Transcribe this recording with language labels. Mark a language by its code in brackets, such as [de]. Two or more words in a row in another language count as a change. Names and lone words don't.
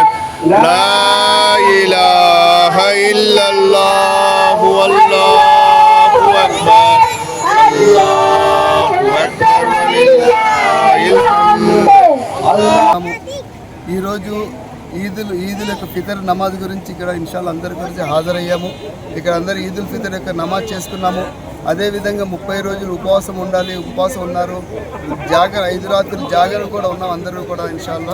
[ar] لا إله إلا الله والله أكبر. الله أكبر ولله الحمد. [te] ఈ రోజు ఈదుల్ యొక్క ఫితర్ నమాజ్ గురించి ఇక్కడ ఇన్షాల్లా అందరి గురించి హాజరయ్యాము. ఇక్కడ అందరూ ఈదుల్ ఫితర్ యొక్క నమాజ్ చేసుకున్నాము. అదేవిధంగా 30 రోజులు ఉపవాసం ఉండాలి, ఉపవాసం ఉన్నారు. 5 రాత్రులు జాగరణ కూడా ఉన్నాం అందరూ కూడా ఇన్షాల్లా.